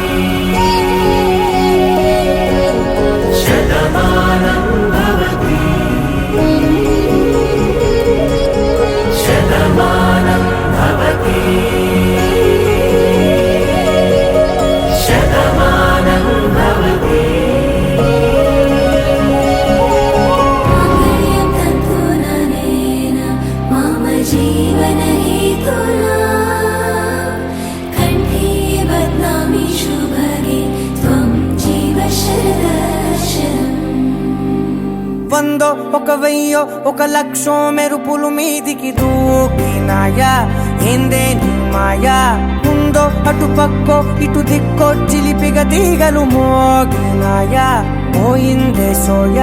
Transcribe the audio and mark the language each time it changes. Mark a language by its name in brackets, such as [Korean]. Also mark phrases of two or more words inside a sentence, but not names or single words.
[Sanskrit] శతమానం భవతి శతమానం భవతి శతమానం భవతి. మాంగళ్యం తంతుననేన మామయ जीवनहेतुना कण्ठे बध्नामि शुभगे त्वं जीव शरदर्शनम् [Telugu] వందో ఒక వెయ్యో ఒక లక్షో మెరుపులు మీదికి దూకినాయా ఏందే నీ మాయా ఉందో అటు పక్కో ఇటు దిక్కో చిలిపిగా తీగలు మోగినాయా పోయిందే సోయా